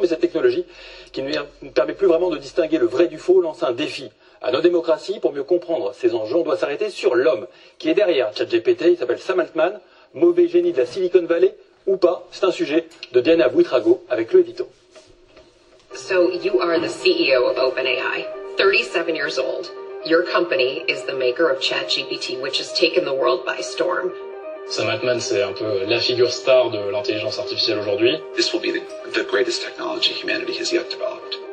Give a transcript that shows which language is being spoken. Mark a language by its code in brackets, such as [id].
[fr] Mais cette technologie, qui ne permet plus vraiment de distinguer le vrai du faux, lance un défi à nos démocraties. Pour mieux comprendre ces enjeux, on doit s'arrêter sur l'homme qui est derrière ChatGPT. Il s'appelle Sam Altman, mauvais génie de la Silicon Valley ou pas. C'est un sujet de Diana Buitrago avec le édito. [en] So you are the CEO of OpenAI, 37 years old. Your company is the maker of ChatGPT, which has taken the world by storm. [fr] Sam Altman, c'est un peu la figure star de l'intelligence artificielle aujourd'hui. [en] This will be the greatest technology humanity has yet developed.